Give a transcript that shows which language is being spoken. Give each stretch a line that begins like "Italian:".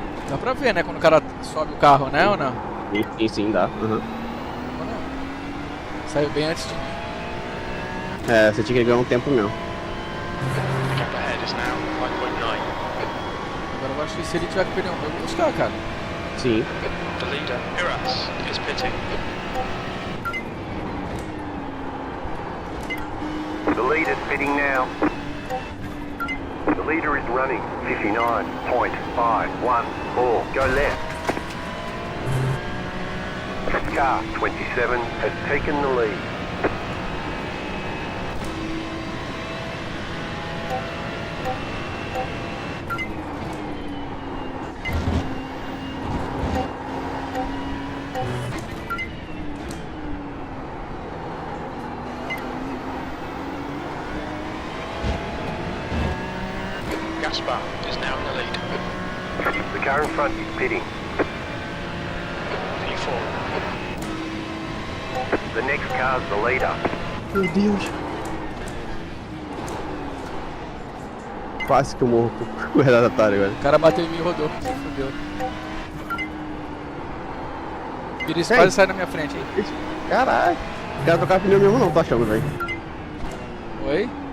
Portuguese: Dá pra ver, né? Quando o cara sobe o carro, né? Ou não? Sim, dá. Uhum. Ou não? Saiu bem antes de mim. É, você tinha que ganhar um tempo mesmo.
English: The gap ahead is now 5.9.
Portuguese: Agora eu acho que se ele tiver com o pneu novo, eu vou buscar, cara. Sim.
English: The leader, Uras, is pitting. The lead is pitting now. The leader is running 59.514. Go left. Car 27 has taken the lead. Gaspar is now in the lead. The car in front is pitting. P4. The next car's the leader.
Portuguese: Meu Deus. Quase que eu morro com o retardatário agora. O cara bateu em mim e rodou. Se fudeu. Pires Ei. quase sai na minha frente, hein? Caralho. Os caras trocaram pneu mesmo não, tô achando, velho. Oi?